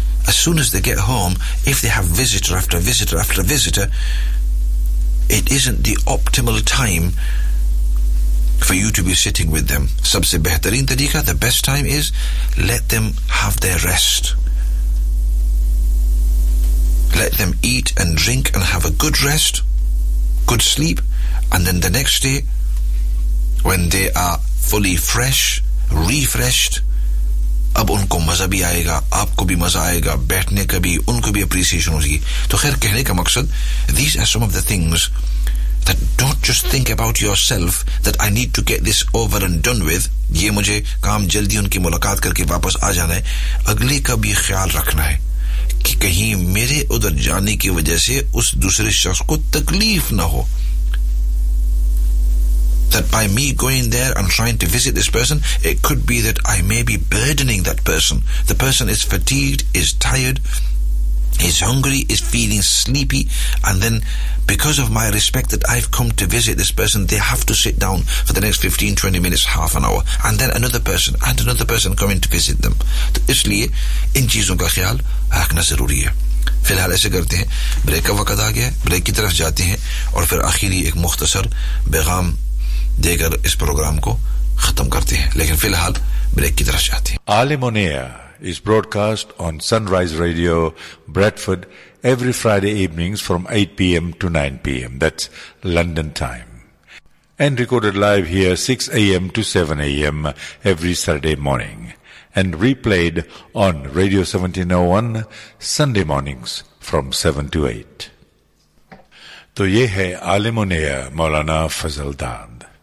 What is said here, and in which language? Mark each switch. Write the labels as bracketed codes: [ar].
[en] As soon as they get home, if they have visitor after visitor after visitor, it isn't the optimal time for you to be sitting with them. [ur] Sab se behtareen tareeqa, [en] the best time is, let them have their rest. Let them eat and drink and have a good rest, good sleep, and then the next day, when they are fully fresh, refreshed, [ur] اب ان کو مزہ بھی آئے گا، آپ کو بھی مزہ آئے گا بیٹھنے کا بھی، ان کو بھی اپریسیشن ہوگی۔ تو خیر، کہنے کا مقصد، [en] these are some of the things that don't just think about yourself that I need to get this over and done with, [ur] یہ مجھے کام جلدی ان کی ملاقات کر کے واپس آ جانا ہے۔ اگلے کا بھی خیال رکھنا ہے کہ کہیں میرے ادھر جانے کی وجہ سے اس دوسرے شخص کو تکلیف نہ ہو۔ [en] That by me going there and trying to visit this person, it could be that I may be burdening that person. The person is fatigued, is tired, is hungry, is feeling sleepy, and then because of my respect that I've come to visit this person, they have to sit down for the next 15, 20 minutes, half an hour, and then another person and another person coming to visit them. [ur] تو اس لیے ان چیزوں کا خیال رکھنا ضروری ہے۔ فی الحال ایسے کرتے ہیں، بریک کا وقت آ گیا ہے، بریک کی طرف جاتے ہیں اور پھر آخری ایک مختصر پیغام دے کر اس پروگرام کو ختم کرتے ہیں، لیکن فی الحال بریک کی طرف جاتے ہیں۔ [en] Alam on air is broadcast on sunrise radio Bradford every Friday evenings from 8 PM to 9 PM، that's London time, and recorded live here 6 AM to 7 AM every Saturday morning, and replayed on radio 1701 Sunday mornings from 7 to 8۔ [ur] تو یہ ہے [en] Alam on air, Maulana Fazal Dan.